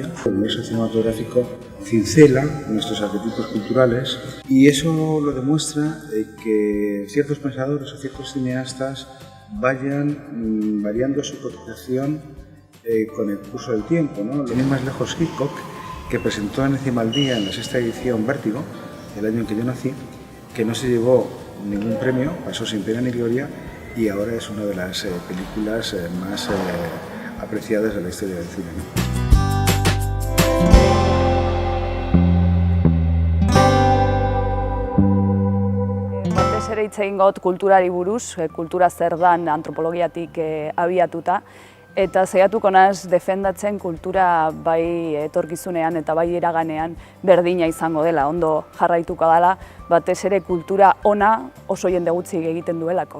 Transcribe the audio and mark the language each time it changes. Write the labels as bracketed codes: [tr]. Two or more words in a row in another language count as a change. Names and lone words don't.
[es] El universo cinematográfico cincela nuestros arquetipos culturales y eso lo demuestra que ciertos pensadores o ciertos cineastas vayan variando su cotización con el curso del tiempo, ¿no? Lo mismo más lejos Hitchcock, que presentó en Encima al Día en la 6ª edición Vértigo, el año en que yo nací, que no se llevó ningún premio, pasó sin pena ni gloria y ahora es una de las películas más apreciadas de la historia del cine, ¿no? [eu] Ere hitz egin gaut kulturari buruz, kultura zer dan antropologiatik abiatuta, eta saiatuko naiz defendatzen kultura bai etorkizunean eta bai iraganean berdina izango dela, ondo jarraituko dela, batez ere kultura ona oso jende gutxi egiten duelako.